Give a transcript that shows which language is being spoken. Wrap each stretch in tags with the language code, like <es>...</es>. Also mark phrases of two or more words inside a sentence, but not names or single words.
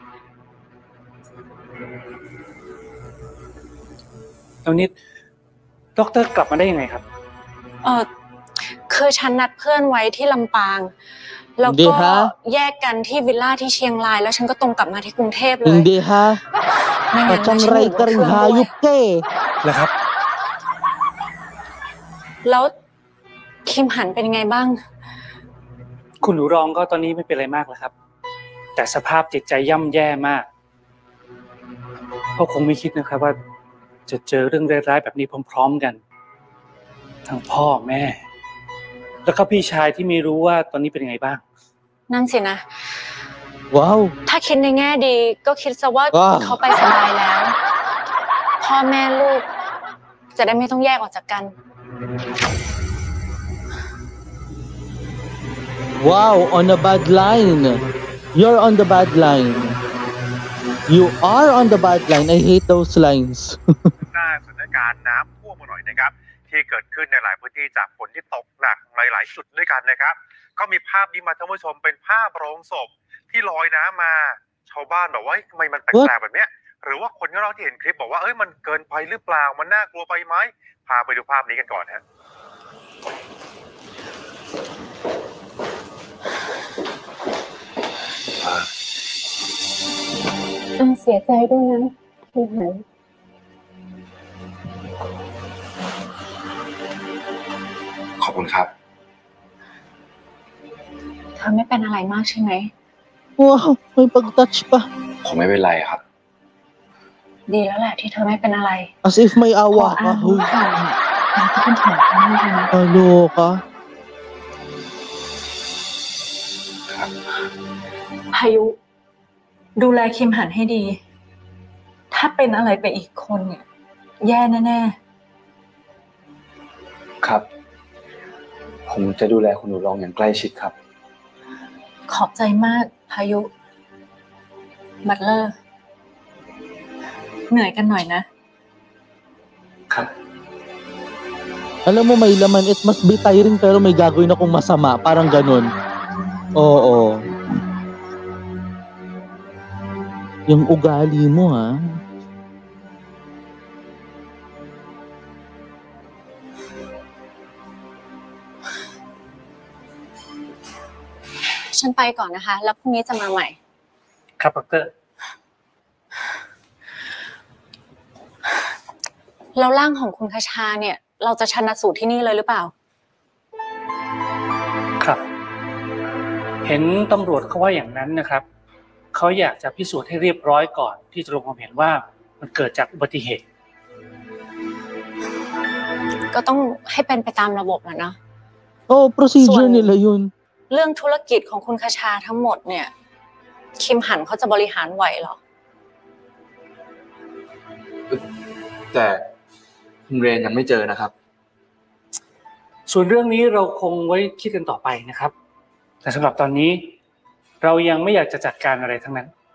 <th>แล้วนี่ด็อกเตอร์กลับมาได้ยังไงครับ คือฉันนัดเพื่อนไว้ที่ลำปาง แล้ว ดี ก็ ฮะ แยกกันที่วิลล่าที่เชียงราย แล้วฉันก็ตรงกลับมาที่กรุงเทพเลย</th> <tl>Hindi ha.</tl> <th>ไม่งั้นฉันอยู่</th> <tl>Pachanray</tl> <th>บ</th> <tl>ka</tl> <th>นเค</th> <tl>rin</tl> <th>รื่องด้วย</th> <tl>hayop ka eh.</tl> <th>แล้วครับ แล้วคิมหันเป็นยังไงบ้าง คุณหนูรองก็ตอนนี้ไม่เป็นอะไรมากแล้วครับ แต่สภาพจิตใจย่ำแย่มากเขาคงไม่คิดนะครับว่าจะเจอเรื่องร้ายๆแบบนี้พร้อมๆกัน ทั้งพ่อแม่ แล้วก็พี่ชายที่ไม่รู้ว่าตอนนี้เป็นยังไงบ้าง นั่นสินะ</th> <en>Wow.</en> <th>ถ้าคิดในแง่ดีก็คิดซะว่า ว้าว เขาไปสบายแล้ว พ่อแม่ลูก จะได้ไม่ต้องแยกออกจากกัน</th> <en>Wow, on a bad line. You're on the bad line. You are on the bad line. I hate those lines.</en> <th>หน้าสถานการณ์น้ำท่วมมาหน่อยนะครับที่เกิดขึ้นในหลายพื้นที่จากฝนที่ตกหนักหลายๆจุดด้วยกันนะครับก็มีภาพนี้มาท่านผู้ชมเป็นภาพโรงศพที่ลอยน้ำมาชาวบ้านบอกว่าทำไมมันแปลกๆแบบเนี้ยหรือว่าคนข้างนอกที่เห็นคลิปบอกว่ามันเกินไปหรือเปล่ามันน่ากลัวไปไหมพาไปดูภาพนี้กันก่อนฮะ เสียใจด้วยนะที่หาย ขอบคุณครับ เธอไม่เป็นอะไรมากใช่ไหม</th> <tl>Wow, may pag-touch pa.</tl> <th>ผมไม่เป็นไรครับ ดีแล้วแหละที่เธอไม่เป็นอะไร</th> <tl>As if may</tl> <th>พอ</th> <tl>awa</tl> <th>อา</th> <tl>ka.</tl> <th>รู้</th> <tl>Huy,</tl> <th>ข่าวเนี่ยอาก็เป็นห่วงมากเลยนะ</th> <tl>kaloka.</tl> <th>พายุ ดูแลคิมหันให้ดี ถ้าเป็นอะไรไปอีกคนเนี่ยแย่แน่ ครับ ผมจะดูแลคุณหนูรองอย่างใกล้ชิดครับ ๆขอบใจมากพายุ บัตเลอร์ เหนื่อยกันหน่อยนะ ครับ</th> <tl>Alam mo, may laman.</tl> <en>It must be tiring</en> <tl>pero may gagawin akong masama. Parang ganun. Oo. Yung ugali mo, ha?</tl> <th>ฉันไปก่อนนะคะ แล้วพรุ่งนี้จะมาใหม่ ครับดอกเตอร์ แล้วร่างของคุณคชาเนี่ย เราจะชันสูตรที่นี่เลยหรือเปล่า ครับ เห็นตำรวจเขาว่าอย่างนั้นนะครับเขาอยากจะพิสูจน์ให้เรียบร้อยก่อนที่จะลงความเห็นว่ามันเกิดจากอุบัติเหตุ ก็ต้องให้เป็นไปตามระบบแหละเนาะ</th> <en>Oh, procedure Swan.</en> <tl>nila yun.</tl> <th>เรื่องธุรกิจของคุณคชาทั้งหมดเนี่ย คิมหันเขาจะบริหารไหวเหรอ แต่คุณเรนยังไม่เจอนะครับ ส่วนเรื่องนี้เราคงไว้คิดกันต่อไปนะครับ แต่สำหรับตอนนี้เรายังไม่อยากจะจัดการอะไรทั้งนั้น</th>